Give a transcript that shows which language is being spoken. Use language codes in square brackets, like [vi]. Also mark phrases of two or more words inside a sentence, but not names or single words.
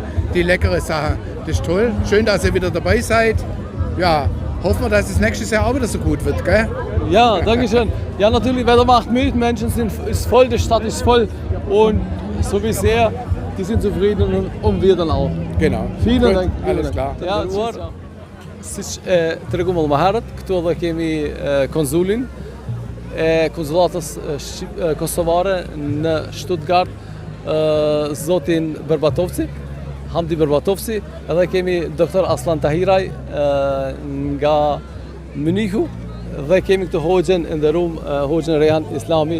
[de] Die leckere Sache, das ist toll. Schön, dass ihr wieder dabei seid. Ja, hoffen wir, dass es nächstes Jahr auch wieder so gut wird, gell? Ja, danke schön. Ja, natürlich, Wetter macht müde, Menschen ist voll, die Stadt ist voll und so wie sehr die sind zufrieden und werden auch. Genau. Vielen Gut, Dank. alles klar. Ja, [sq] siç të rregulluar më herët, këtu edhe kemi konsulin e konsullatës kosovare në Stuttgart, zotin Berbatovci, Hamdi Berbatovci, edhe kemi doktor Aslan Tahiraj nga Munichu, dhe kemi këtu hoxhën e nderuar, hoxhën Rehan Islami.